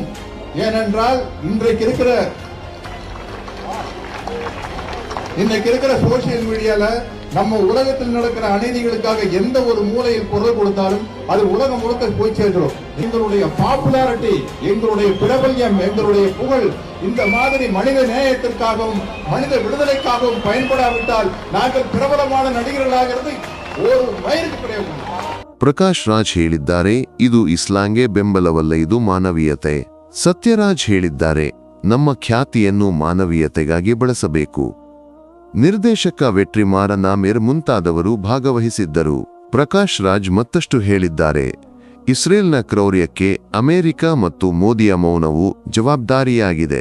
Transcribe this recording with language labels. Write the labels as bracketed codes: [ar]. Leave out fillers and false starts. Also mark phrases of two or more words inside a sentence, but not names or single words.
[ta] ஏனென்றால் இன்றைக்கு இருக்கிற [en] social media-la [ta] நம்ம உலகத்தில் நடக்கிற அநீதிகளுக்காக எந்த ஒரு மூலையில் குரல் கொடுத்தாலும் அது உலகம் முழுக்க போய் சேர்க்கிறோம். எங்களுடைய பாப்புலாரிட்டி, எங்களுடைய பிரபல்யம், எங்களுடைய புகழ் இந்த மாதிரி மனித நேயத்திற்காகவும் மனித விடுதலைக்காகவும் பயன்படாவிட்டால் நாங்கள் பிரபலமான நடிகர்களாகிறது ஒரு வயிறுக்கு கிடையாது. [kn] ಪ್ರಕಾಶ್ ರಾಜ್ ಹೇಳಿದ್ದಾರೆ, ಇದು ಇಸ್ಲಾಂಗೆ ಬೆಂಬಲವಲ್ಲ, ಇದು ಮಾನವೀಯತೆ. ಸತ್ಯರಾಜ್ ಹೇಳಿದ್ದಾರೆ, ನಮ್ಮ ಖ್ಯಾತಿಯನ್ನು ಮಾನವೀಯತೆಗಾಗಿ ಬಳಸಬೇಕು. ನಿರ್ದೇಶಕ ವೆಟ್ರಿಮಾರ ನಾಮೇರ್ ಮುಂತಾದವರು ಭಾಗವಹಿಸಿದ್ದರು. ಪ್ರಕಾಶ್ ರಾಜ್ ಮತ್ತಷ್ಟು ಹೇಳಿದ್ದಾರೆ, ಇಸ್ರೇಲ್ನ ಕ್ರೌರ್ಯಕ್ಕೆ ಅಮೆರಿಕ ಮತ್ತು ಮೋದಿಯ ಮೌನವು ಜವಾಬ್ದಾರಿಯಾಗಿದೆ.